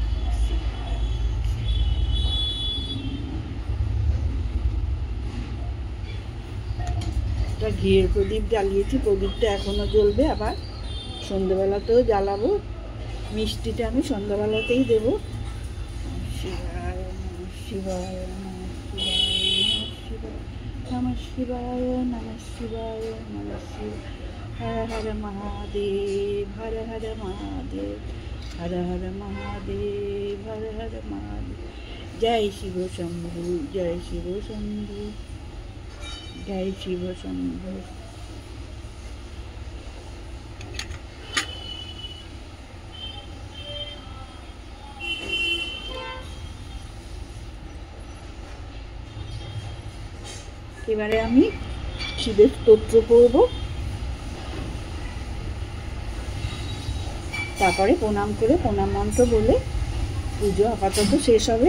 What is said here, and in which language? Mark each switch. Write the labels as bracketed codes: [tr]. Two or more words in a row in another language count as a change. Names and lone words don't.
[bn] একটা ঘিয়ের প্রদীপ জ্বালিয়েছি, প্রদীপটা এখনো জ্বলবে, আবার সন্ধ্যেবেলাতেও জ্বালাবো। মিষ্টিটা আমি সন্ধ্যাবেলাতেই দেবো। [sa] শিবায় নমঃ শিবায় নমঃ শিবায় নমঃ শিবায় নমঃ শিবায়। হর হর মহাদেব, হর হর মহাদেব, হর হর মহাদেব, হর হর মহাদেব। জয় শিব শম্ভু, জয় শিব শম্ভু, জয় শিব শম্ভু। [bn] এবারে আমি শিবের স্তোত্র পড়ব, তারপরে প্রণাম করে প্রণাম মন্ত্র বলে পুজো আপাতত শেষ হবে।